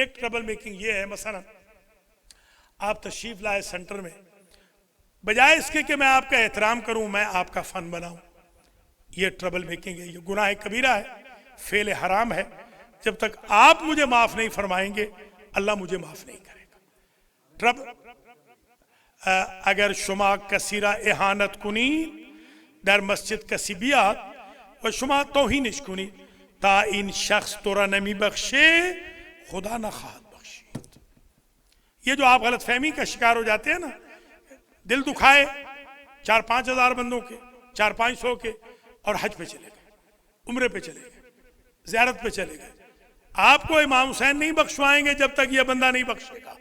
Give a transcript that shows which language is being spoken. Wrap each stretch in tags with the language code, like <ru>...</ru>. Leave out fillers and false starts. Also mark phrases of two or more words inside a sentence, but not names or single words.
<ur>ایک</ur> <en>trouble making</en> <ur>یہ ہے، مثلا آپ تشریف لائے سینٹر میں بجائے اس کے کہ میں آپ کا احترام کروں میں آپ کا فن بناؤں. یہ</ur> <en>trouble making</en> <ur>ہے, یہ گناہ کبیرہ ہے, فعل حرام ہے. جب تک آپ مجھے معاف نہیں فرمائیں گے اللہ مجھے معاف نہیں کرے گا.</ur> <fa>اگر شما کثیرہ احانت کنی در مسجد کسی بیاد و شما توہینش کنی تا این شخص تو را نمی بخشے خدا نہ خواہد بخشید.</fa> <ur>یہ جو آپ غلط فہمی کا شکار ہو جاتے ہیں نا, دل دکھائے 4-5 ہزار بندوں کے, 400-500 کے, اور حج پہ چلے گئے, عمرے پہ چلے گئے, زیارت پہ چلے گئے. آپ کو امام حسین نہیں بخشوائیں گے جب تک یہ بندہ نہیں بخشے گا.</ur>